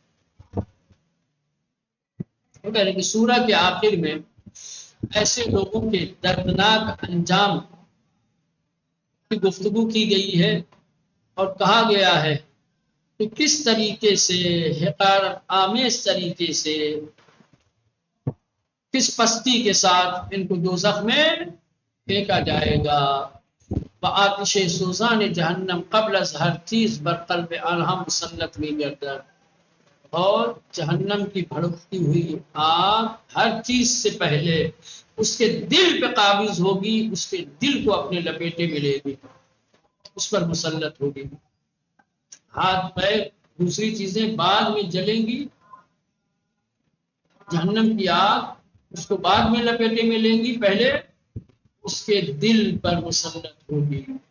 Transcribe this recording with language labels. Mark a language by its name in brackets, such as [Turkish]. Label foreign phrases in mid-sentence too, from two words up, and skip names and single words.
[Urdu] وہ کہہ رہے کہ سورہ کے آخر میں ایسے لوگوں کے دردناک انجام کی گفتگو کی گئی ہے اور کہا گیا ہے کہ کس طریقے سے حقارت آمیز طریقے سے کس پستی کے ساتھ ان کو دوزخ میں پھینکا جائے گا. [Persian] آتش سوزان جہنم قبل از ہر چیز بر قلب آنہا مسلط میں گردد، [Urdu] اور جہنم کی بھڑکتی ہوئی آگ ہر چیز سے پہلے اس کے دل پہ قابض ہوگی، اس کے دل کو اپنے لپیٹے میں لے گی، اس پر مسلط ہوگی. ہاتھ پیر دوسری چیزیں بعد میں جلیں گی، جہنم کی آگ اس کو بعد میں لپیٹے میں لیں گی، پہلے اس کے دل پر مسلط ہوگی.